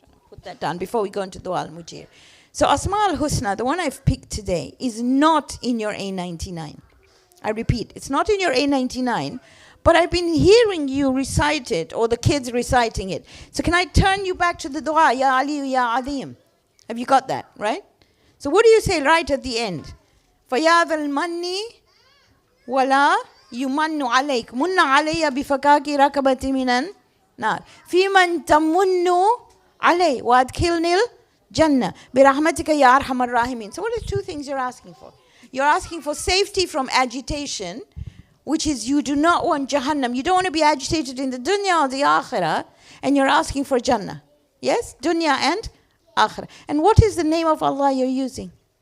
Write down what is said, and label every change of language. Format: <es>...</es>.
<en>Put that down before we go into Dua al-Mujir. So Asma al-Husna, the one I've picked today, is not in your A99. I repeat, it's not in your A99, but I've been hearing you recite it, or the kids reciting it. So can I turn you back to the dua, Ya Ali, Ya Azim? Have you got that, right? So what do you say right at the end?</en> <ar>فَيَا ذَا الْمَنِّ وَلَا يمن عليك من علي بفكاك ركبتي من النار في من تمن علي وادخلني الجنة برحمتك يا أرحم الراحمين.</ar> <en>So what are the two things you're asking for? You're asking for safety from agitation, which is you do not want Jahannam. You don't want to be agitated in the dunya or the akhirah, and you're asking for Jannah. Yes? Dunya and akhirah. And what is the name of Allah you're using?</en>